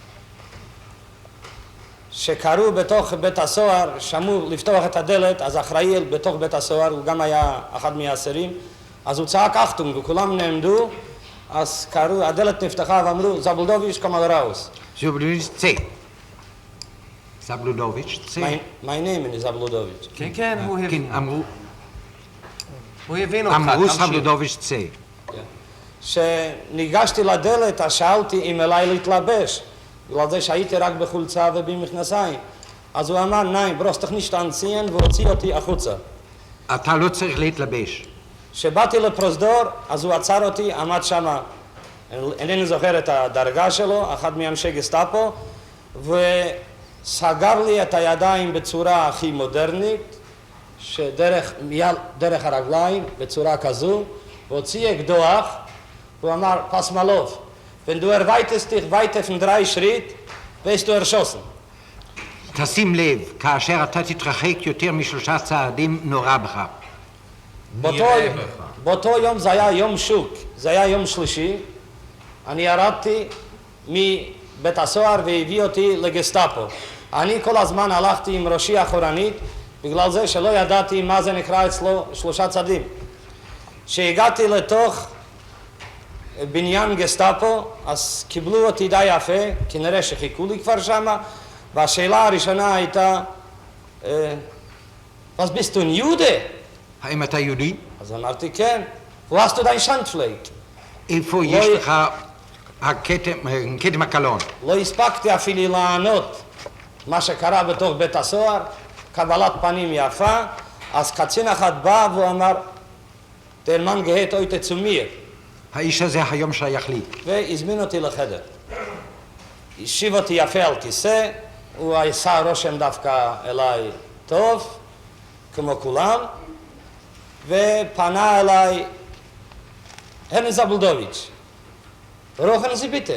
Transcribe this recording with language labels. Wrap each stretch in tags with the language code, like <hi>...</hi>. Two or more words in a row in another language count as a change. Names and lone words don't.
<he>שקראו בתוך בית הסוהר, שמעו לפתוח את הדלת, אז אחראי בתוך בית הסוהר, הוא גם היה אחד מהאסירים, אז הוא צעק אחתום וכולם נעמדו, אז קראו, הדלת נפתחה ואמרו, זבלודוביץ'</he> <de>kommel raus.</de> <he>זבלודוביץ' צא. זבלודוביץ' צא.</he> <en>My name is זבלודוביץ'.</en> <he>כן, כן, הוא הבין. כן, אמרו. הוא הבין אותך. אמרו זבלודוביץ' צא. כשניגשתי לדלת, אז שאלתי אם אליי להתלבש, בגלל זה שהייתי רק בחולצה ובמכנסיים. אז הוא אמר,</he> <de>nein, brauchst dich nicht anziehen,</de> <he>והוציא אותי החוצה. אתה לא צריך להתלבש. כשבאתי לפרוזדור, אז הוא עצר אותי, עמד שמה, אינני זוכר את הדרגה שלו, אחד מאנשי גסטאפו, וסגר לי את הידיים בצורה הכי מודרנית, דרך הרגליים, בצורה כזו, והוציא אקדוח, הוא אמר,</he> <de>pass mal auf, wenn du erweiterst dich weiter von 3 Schritt, wirst du erschossen.</de> <he>תשים לב, כאשר אתה תתרחק יותר מ3 צעדים, נורא בך. באותו יום זה היה יום שוק, זה היה יום שלישי, אני ירדתי מבית הסוהר והביא אותי לגסטאפו. אני כל הזמן הלכתי עם ראשי אחורנית, בגלל זה שלא ידעתי מה זה נקרא אצלו 3 צעדים. כשהגעתי לתוך בניין גסטאפו, אז קיבלו אותי די יפה, כנראה שחיכו לי כבר שמה, והשאלה הראשונה הייתה,</he> <de>was bist du ein Jude?</de> <he>האם אתה יהודי? אז אמרתי כן.</he> <de>wo hast du dein Schandfleck?</de> <he>איפה יש לך כתם הקלון? לא הספקתי אפילו לענות מה שקרה בתוך בית הסוהר, קבלת פנים יפה, אז קצין אחד בא והוא אמר,</he> <de>der Mann gehört heute zu mir.</de> <he>האיש הזה היום שייך לי. והזמין אותי לחדר. השיב אותי יפה על כיסא, הוא עשה רושם דווקא אליי טוב, כמו כולם, ופנה אליי,</he> <de>Herr זבלודוביץ', ruhen Sie bitte.</de>